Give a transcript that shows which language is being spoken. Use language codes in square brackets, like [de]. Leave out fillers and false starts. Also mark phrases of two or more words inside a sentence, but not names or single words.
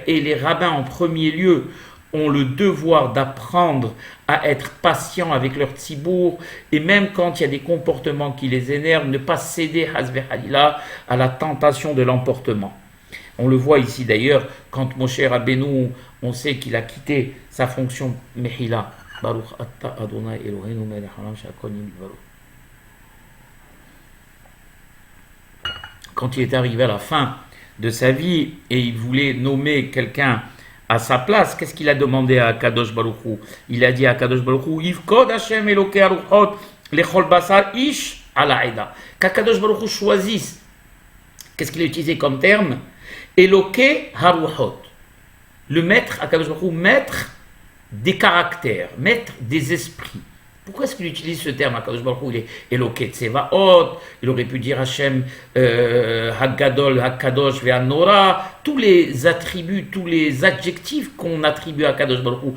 [fr] Et les rabbins, en premier lieu, ont le devoir d'apprendre à être patients avec leur tzibour, et même quand il y a des comportements qui les énervent, ne pas céder, [he] חס וחלילה, [fr] à la tentation de l'emportement. On le voit ici d'ailleurs, quand Moshe Rabbeinu, on sait qu'il a quitté sa fonction Mehila. [he] ברוך אתה אדוני אלוהינו מלך העולם שהכל נהיה בדברו. [fr] Quand il est arrivé à la fin de sa vie et il voulait nommer quelqu'un à sa place, qu'est-ce qu'il a demandé à Kadosh Baruch Hu? [he] Il a dit à Kadosh Baruch Hu, יפקוד השם אלוקי הרוחות לכל בשר איש על העדה. [fr] Qu'Akadosh Baruch Hu choisisse, qu'est-ce qu'il a utilisé comme terme? [he] אלוקי הרוחות. [fr] Le maître, Akadosh Baruch Hu, maître des caractères, maître des esprits. Pourquoi est-ce qu'il utilise ce terme? Akadosh Baruch Hu, il est [he] אלוקי צבאות, [fr] il aurait pu dire [he] השם הגדול, הקדוש והנורא, [fr] tous les attributs, tous les adjectifs qu'on attribue à Akadosh Baruch Hu.